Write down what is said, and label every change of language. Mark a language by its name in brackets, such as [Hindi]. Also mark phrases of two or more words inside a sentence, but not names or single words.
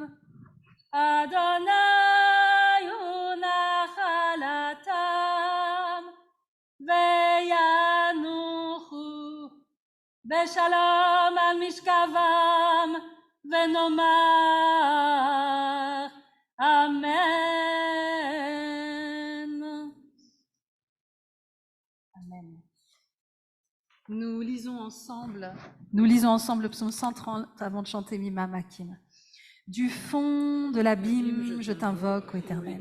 [Hebrew] אדוני הוא נחלתם וינוחו בשלום על משכבם ונאמר Amen. Amen. [French] Nous lisons ensemble le psaume 130 avant de chanter Mimam Hakim. Du fond de l'abîme, je t'invoque, ô Éternel.